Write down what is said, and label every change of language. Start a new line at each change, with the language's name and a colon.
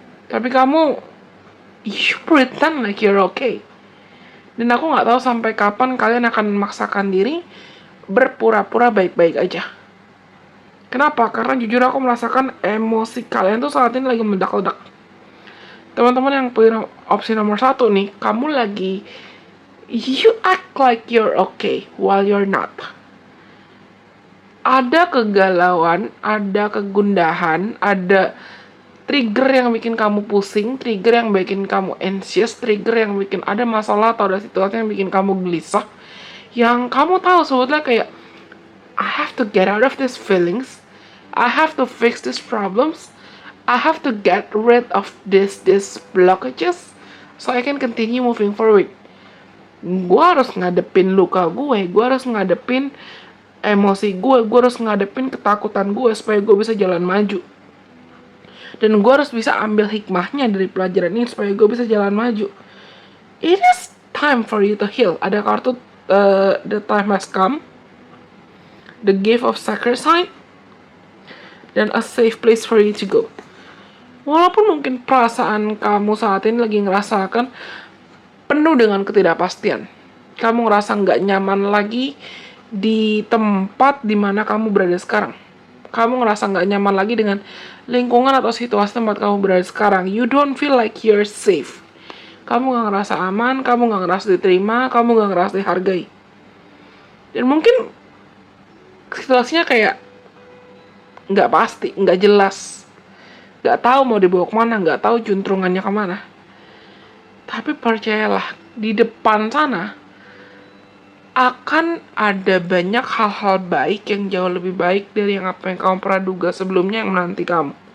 Indonesian: Tapi kamu,
English: you pretend like you're okay.
Indonesian: Dan aku gak tahu sampai kapan kalian akan memaksakan diri berpura-pura baik-baik aja. Kenapa? Karena jujur aku merasakan emosi kalian tuh saat ini lagi meledak-ledak. Teman-teman yang punya opsi nomor 1 nih, kamu lagi,
English: you act like you're okay while you're not.
Indonesian: Ada kegalauan, ada kegundahan, ada trigger yang bikin kamu pusing, trigger yang bikin kamu anxious, trigger yang bikin ada masalah atau ada situasi yang bikin kamu gelisah. Yang kamu tahu sebetulnya kayak,
English: I have to get out of these feelings, I have to fix these problems, I have to get rid of these blockages, so I can continue moving forward.
Indonesian: Gue harus ngadepin luka gue harus ngadepin emosi gue harus ngadepin ketakutan gue supaya gue bisa jalan maju. Dan gue harus bisa ambil hikmahnya dari pelajaran ini supaya gue bisa jalan maju.
English: It is time for you to heal.
Indonesian: Ada kartu
English: the time has come, the gift of sacrifice,
Indonesian: dan
English: a safe place for you to go.
Indonesian: Walaupun mungkin perasaan kamu saat ini lagi ngerasakan penuh dengan ketidakpastian. Kamu ngerasa nggak nyaman lagi di tempat dimana kamu berada sekarang. Kamu ngerasa nggak nyaman lagi dengan lingkungan atau situasi tempat kamu berada sekarang.
English: You don't feel like you're safe.
Indonesian: Kamu nggak ngerasa aman, kamu nggak ngerasa diterima, kamu nggak ngerasa dihargai. Dan mungkin situasinya kayak nggak pasti, nggak jelas, nggak tahu mau dibawa kemana, nggak tahu juntrungannya kemana. Tapi percayalah, di depan sana akan ada banyak hal-hal baik yang jauh lebih baik dari yang apa yang kamu pernah duga sebelumnya yang menanti kamu.